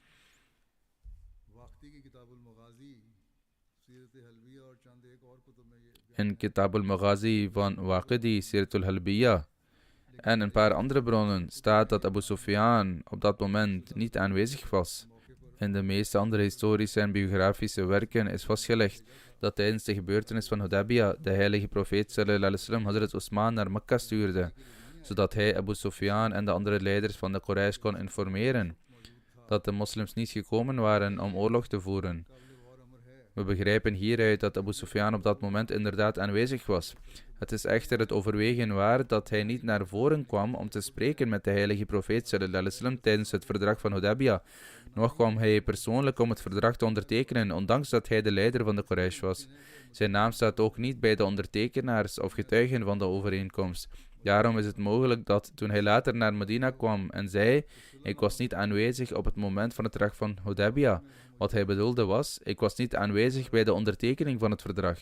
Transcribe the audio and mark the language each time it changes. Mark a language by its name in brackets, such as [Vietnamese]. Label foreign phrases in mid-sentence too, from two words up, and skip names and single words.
[Dutch] In Kitab al-Maghazi van Waqidi, Sirat al-Halbiyah en een paar andere bronnen staat dat Abu Sufyan op dat moment niet aanwezig was. In de meeste andere historische en biografische werken is vastgelegd dat tijdens de gebeurtenis van Hudaybiyah de heilige profeet [Arabic] صلى الله عليه وسلم [Dutch] Hazrat Osman naar Mekka stuurde, zodat hij Abu Sufyan en de andere leiders van de Quraysh kon informeren dat de moslims niet gekomen waren om oorlog te voeren. We begrijpen hieruit dat Abu Sufyan op dat moment inderdaad aanwezig was. Het is echter het overwegen waard dat hij niet naar voren kwam om te spreken met de heilige profeet [Arabic] صلى الله عليه وسلم [Dutch] tijdens het verdrag van Hudaybiyah. Nog kwam hij persoonlijk om het verdrag te ondertekenen, ondanks dat hij de leider van de Quraysh was. Zijn naam staat ook niet bij de ondertekenaars of getuigen van de overeenkomst. Daarom is het mogelijk dat toen hij later naar Medina kwam en zei, ik was niet aanwezig op het moment van het verdrag van Hudaybiyah, wat hij bedoelde was, ik was niet aanwezig bij de ondertekening van het verdrag.